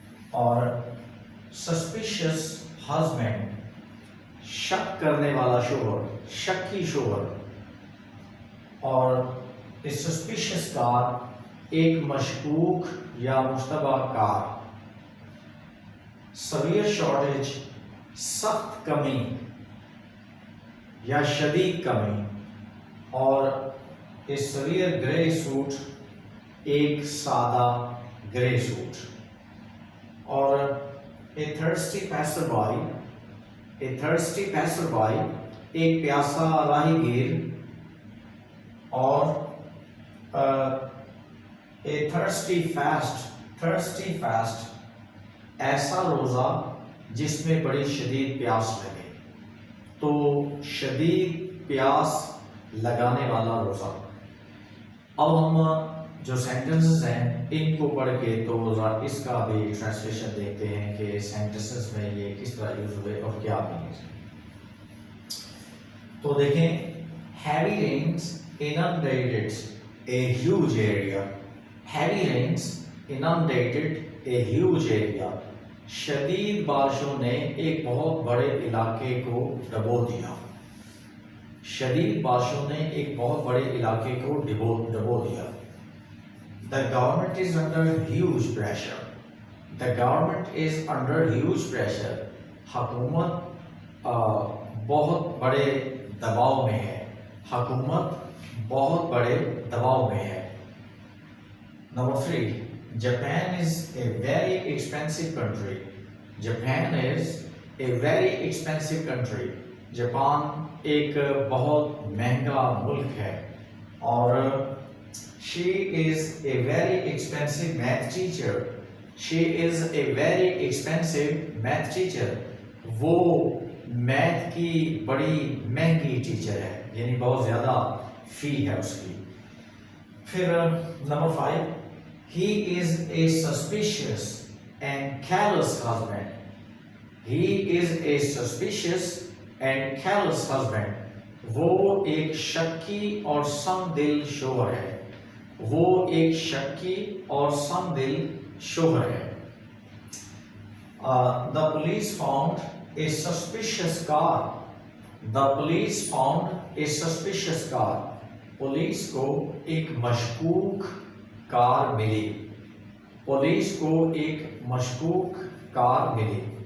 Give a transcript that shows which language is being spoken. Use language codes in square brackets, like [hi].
[ur] اور suspicious husband, شک کرنے والا شوہر، شکی شوہر. اور سسپیشس کار، ایک مشکوک یا مشتبہ کار. سویر شارٹیج، سخت کمی یا شدید کمی. اور سویر گرے سوٹ، ایک سادہ گرے سوٹ. اور thirsty pacer by, thirsty pacer by, ایک پیاسا راہی گیر. اور تھرسٹی فاسٹ، تھرسٹی فاسٹ، ایسا روزہ جس میں بڑی شدید پیاس لگے. تو شدید پیاس لگانے والا روزہ. اب ہم جو سینٹنسز ہیں ان کو پڑھ کے تو ذرا اس کا بھی ٹرانسلیشن دیکھتے ہیں کہ سینٹنسز میں یہ کس طرح یوز ہوئے اور کیا میننگز ہیں. تو دیکھیں، [en] heavy rains inundated a huge area. Heavy rains inundated a huge area. [ur] شدید بارشوں نے ایک بہت بڑے علاقے کو ڈبو دیا. شدید بارشوں نے ایک بہت بڑے علاقے کو ڈبو دیا. [en] The government is under huge pressure. The government is under huge pressure. [ur] حکومت بہت بڑے دباؤ میں ہے. حکومت بہت بڑے دباؤ میں ہے. [en] Number 3. Japan is a very expensive country. Japan is a very expensive country. [ur] Japan ایک بہت مہنگا ملک ہے. [en] اور she is a very expensive math teacher. she is a very expensive math teacher. [ur] وہ میتھ کی بڑی مہنگی ٹیچر ہے، یعنی بہت زیادہ فی ہے اس کی. پھر number 5 [en] he is a suspicious and callous husband. he is a suspicious and callous husband. [ur] وہ ایک شکی اور سنگ دل شوہر ہے. وہ ایک شکی اور سنگ دل شوہر ہے. [en] The police found a suspicious car. The police found a suspicious car. [ur] Police کو ایک مشکوک کار ملی. پولیس کو ایک مشکوک کار ملی.